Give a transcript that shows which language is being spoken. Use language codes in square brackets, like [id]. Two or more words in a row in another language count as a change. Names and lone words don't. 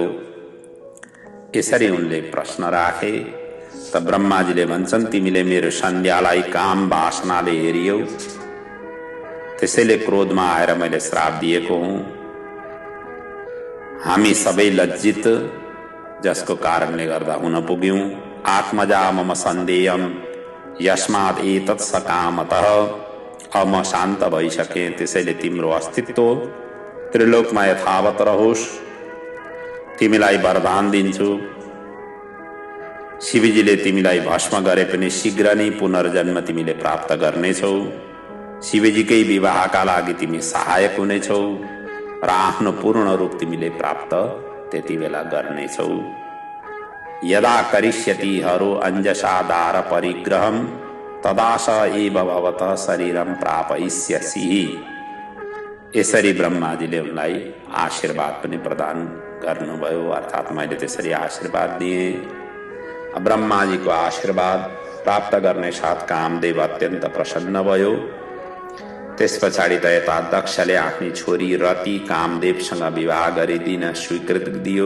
[ne] यसरी उनले प्रश्न राखे। त ब्रह्माजीले भन्छन्, तिमीले मेरो सन्ध्यालाई काम वासनाले हेरियौ, त्यसैले क्रोधमा आएर मैले श्राप दिएको हुँ। हामी सबै लज्जित जसको कारणले गर्दा हुन पुग्यौं। [sa] आत्मजा मम सन्देयम यस्मात् एतत् सकामतः। [ne] अब म शान्त भइसके, त्यसैले तिम्रो अस्तित्व त्रिलोकमा यथावत रहोस्। तिमीलाई वरदान दिन्छु, शिवजीले तिमीलाई भस्म गरे पनि शीघ्र नै पुनर्जन्म तिमीले प्राप्त गर्नेछौ। शिवजीकै विवाहका लागि तिमी सहायक हुनेछौ र आफ्नो पूर्ण रूप तिमीले प्राप्त त्यति बेला गर्नेछौ। [sa] यदा करिष्यति हरो अंजसा दार परिग्रहम तदा स एव भवतः शरीरम प्रापयिष्यसि। [ne] यसरी ब्रह्माजीले उनलाई आशीर्वाद पनि प्रदान गर्नुभयो, अर्थात् मैले त्यसरी आशीर्वाद दिएँ। ब्रह्माजीको आशीर्वाद प्राप्त गर्ने साथ कामदेव अत्यन्त प्रसन्न भयो। त्यस पछाडि त यता दक्षले आफ्नी छोरी रति कामदेवसँग विवाह गरिदिन स्वीकृति दियो।